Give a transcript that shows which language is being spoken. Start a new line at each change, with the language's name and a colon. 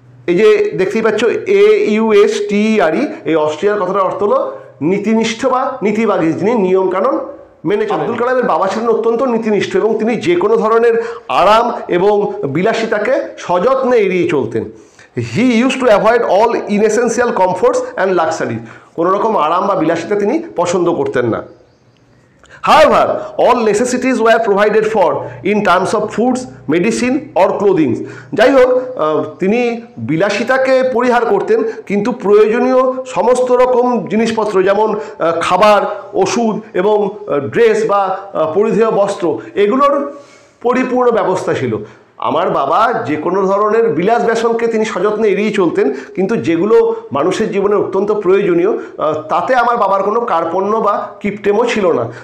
Bangla: এই যে দেখতেই পাচ্ছ AUSTERE, এই অস্ট্রিয়ার কথাটার অর্থ হলো নীতিনিষ্ঠ বা নীতিবাদী, যিনি নিয়মকানুন মেনে চলেন। আব্দুল কালামের বাবা ছিলেন অত্যন্ত নীতিনিষ্ঠ এবং তিনি যে কোনো ধরনের আরাম এবং বিলাসিতাকে সযত্নে এড়িয়ে চলতেন।
English: He use to avoid all inessential comforts and luxuries.
Bangla: কোনো রকম আরাম বা বিলাসিতা তিনি পছন্দ করতেন না।
English: However, all necessities were provided for in terms of foods, medicine or clothing.
Bangla: যাই হোক, তিনি বিলাসিতাকে পরিহার করতেন, কিন্তু প্রয়োজনীয় সমস্ত রকম জিনিসপত্র যেমন খাবার, ওষুধ এবং ড্রেস বা পরিধেয় বস্ত্র, এগুলোর পরিপূর্ণ ব্যবস্থা ছিল। আমার বাবা যে কোনো ধরনের বিলাস ব্যসনকে তিনি সযত্নে এড়িয়ে চলতেন, কিন্তু যেগুলো মানুষের জীবনে অত্যন্ত প্রয়োজনীয় তাতে আমার বাবার কোনো কার্পণ্য বা কিপটেমও ছিল না।